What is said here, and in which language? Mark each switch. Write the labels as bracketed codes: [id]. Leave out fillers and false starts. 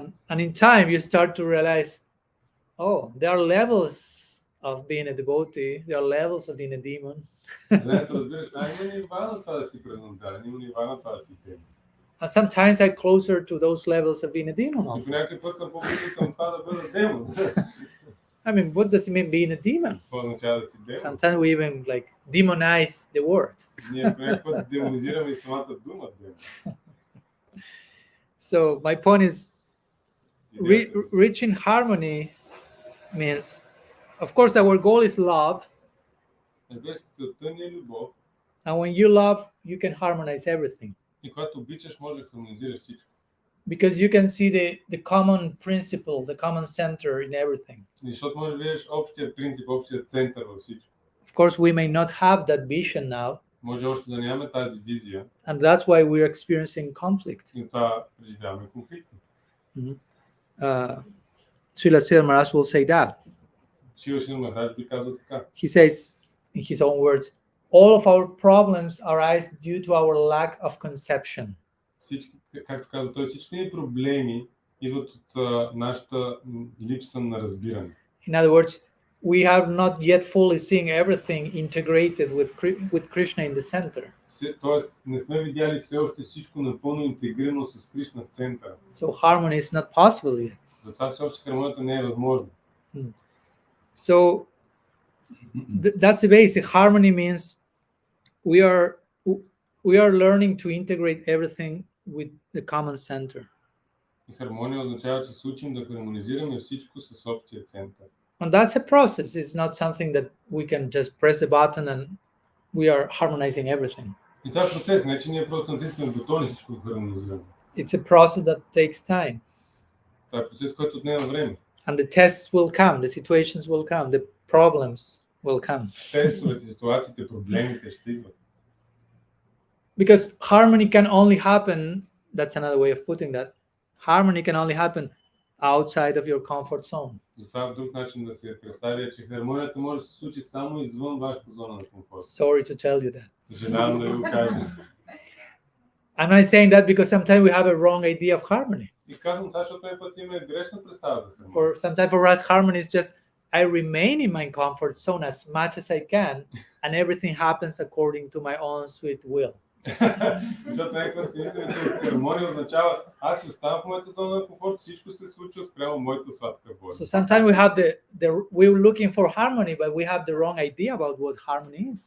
[en] And in time, you start to realize, oh, there are levels of being a devotee. There are levels of being a demon. [bg] Знаете, разбираш, има нива на това да си преданта, има нива на това да си тем. [en] And sometimes I'm closer to those levels of being a demon [bg] И по [en] also. [bg] някакъв път съм по-близо към това да бъда демон. [en] I mean, what does it mean being a demon? [bg] Какво означава да си демон? [en] Sometimes we even like demonize the word. [bg] Ние по някакъв път демонизираме и самата дума демон. [en] So my point is, [bg] Идеята е, [en] reaching harmony means, of course, our goal is love. [bg] разбира се, целта ни е любов. [en] And when you love, you can harmonize everything [bg] И когато обичаш, може да хармонизираш всичко. [en] because you can see the common principle, the common center in everything. [bg] Защото може да видиш общия принцип, общия център във всичко. [en] Of course, we may not have that vision now, [bg] Може още да нямаме тази визия [en] and that's why we're experiencing conflict. [bg] и затова преживяваме конфликти. [en] Srila Siddhar Maharaj will say that. [bg] Шива Шрила Махарадж би казал така. [en] He says, in his own words, all of our problems arise due to our lack of conception. [bg] Всички, както каза той, всички ни проблеми идват от нашата липса на разбиране. [en] In other words, we have not yet fully seen everything integrated with Krishna in the center. [bg] Тоест, не сме видяли все още всичко напълно интегрирано с Кришна в центъра. [en] So harmony is not possible yet. [bg] Затова все още хармонията не е възможна. [en] So that's the basic. Harmony means we are learning to integrate everything with the common center. [bg] И хармония означава, че се учим да хармонизираме всичко с общия център. [en] And that's a process. It's not something that we can just press a button and we are harmonizing everything. [bg] И това е процес, не че ние просто натискаме бутон и всичко хармонизираме. [en] It's a process that takes time. [bg] Това е процес, който отнема време. [en] And the tests will come, the situations will come, the problems will come. [bg] Тестовете, ситуациите, проблемите ще идват. [en] Because harmony can only happen, that's another way of putting that, harmony can only happen outside of your comfort zone. [bg] Затова друг начин да се представя, че хармонията може да се случи само извън вашата зона на комфорт. [en] Sorry to tell you that. [bg] Съжалявам да ви го кажа. [en] I'm not saying that because sometimes we have a wrong idea of harmony. [bg] И казвам това, защото един път имаме грешна представа за хармония. [en] For sometimes for us, harmony is just I remain in my comfort zone as much as I can, and everything happens according to my own sweet will. [bg] Защото някакъв си мисля, че хармония означава аз си оставам в моята зона на комфорт, всичко се случва спрямо моята сладка воля. [en] So sometimes we have we're looking for harmony, but we have the wrong idea about what harmony is.